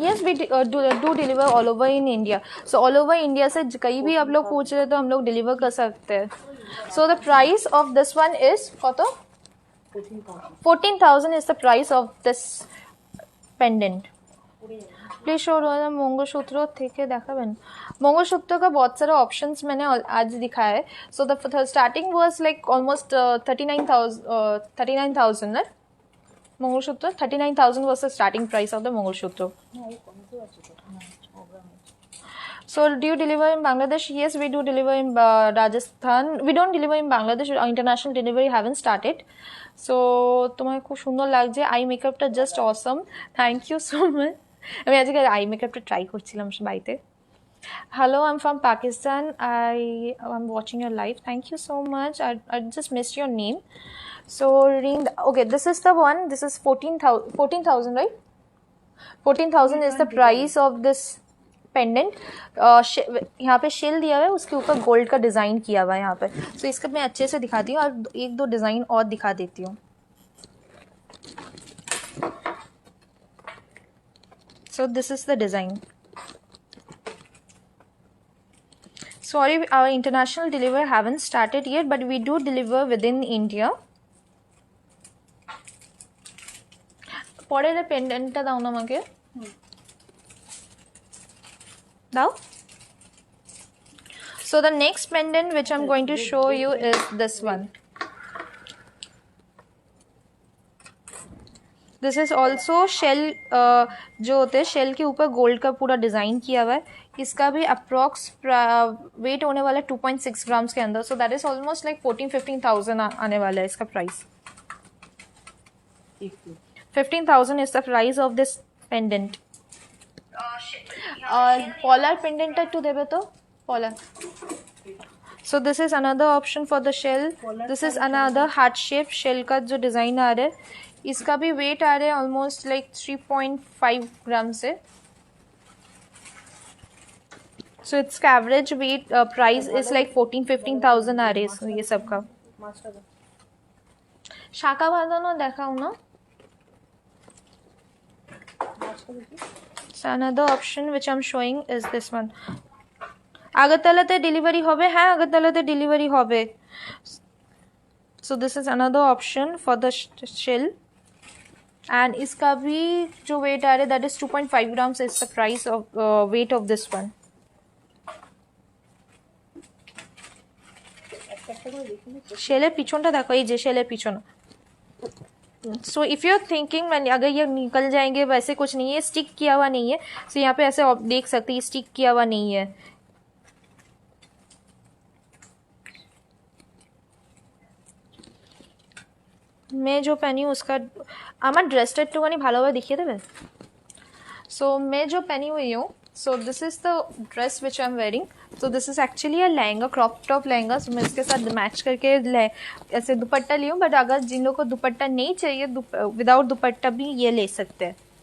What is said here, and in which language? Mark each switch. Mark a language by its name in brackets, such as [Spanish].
[English] Yes, we do deliver all over in India. So all over India [Hindi] से कहीं भी आप लोग पूछ रहे तो हम लोग डिलीवर कर सकते हैं. [English] So the price of this one is कतो 14,000 is the price of this pendant. Please show [Hindi] mangalsutra [Bangla] থেকে দেখাবেন. [Hindi] मंगलसूत्र का बहुत सारे ऑप्शंस मैंने आज दिखाया है. [English] So the starting was like almost 39,000 ना. Mangalsutra 39,000 was the starting price of the mangalsutra. So do you deliver in Bangladesh? Yes, we do deliver in Rajasthan. We don't deliver in Bangladesh. Our international delivery haven't started. [Bangla] So তোমার খুব সুন্দর লাগছে. I মেকআপটা [English] Just awesome. Thank you so much. [Bangla] আমি আজকে I মেকআপটা try করছিলাম বাড়িতে. [English] Hello, I'm from Pakistan. I'm watching your live. Thank you so much. I just missed your name. So ring. Okay, this is the one. This is 14,000, right? 14,000 is the price of this pendant. [Hindi] यहाँ पे shell दिया हुआ है उसके ऊपर gold का design किया हुआ है यहाँ पे. So इसका मैं अच्छे से दिखाती हूँ और एक दो डिज़ाइन और दिखा देती हूँ. [English] So this is the design. Sorry, our international delivery haven't started yet, but we do deliver within India. [Bangla] পরের পেন্ডেন্টটা দাও না আমাকে. দাও. [English] So the next pendant which I'm going to show you is this one. This is also shell [Hindi] जो होते हैं shell के ऊपर गोल्ड का पूरा डिज़ाइन किया हुआ है. इसका भी अप्रॉक्स वेट होने वाला है 2.6 grams के अंदर. [English] so that is almost like [Hindi] 14-15,000 आने वाला है इसका प्राइस. एक [English] 15,000 is the price of this pendant. [Bangla] Polar pendant একটু দেবে তো polar. [English] So this is another option for the shell. This is another heart shape shell [Hindi] का जो डिजाइन आ रहा है, इसका भी वेट आ रहा है ऑलमोस्ट लाइक 3.5 ग्राम से. [English] So its average weight price is like 14-15,000 [Hindi] आ रहे हैं ये सब का. [Bangla] শাখা বাঁধানো দেখাও না. [English] So another option which I'm showing is this one. [Bangla] আগরতলাতে delivery হবে, হ্যাঁ আগরতলাতে ডেলিভারি হবে. [English] So this is another option for the shell and [Hindi] इसका भी जो weight आ रहा है [English] that is 2.5 grams is the price of weight of this one. [Bangla] शेलेर पिछनটা देखो, ये जे शेलेर पिछन. [English] so if you are thinking [Hindi] मैंने अगर ये निकल जाएंगे, वैसे कुछ नहीं है, स्टिक किया हुआ नहीं है. सो यहाँ पे ऐसे आप देख सकते हैं स्टिक किया हुआ नहीं है. मैं जो पहनी हूँ उसका [Bangla] আমার ড্রেসটা একটুখানি ভালোভাবে দেখিয়ে দেবে. [English] सो [Hindi] मैं जो पहनी हुई हूँ, [English] So this is the dress which I am wearing. [Hindi] तो [English] This is actually a lehenga, crop top lehenga. [Hindi] सो मैं इसके साथ मैच करके ऐसे दुपट्टा ली हूँ. बट अगर जिन लोगों को दुपट्टा नहीं चाहिए, विदाउट दुपट्टा भी ये ले सकते हैं.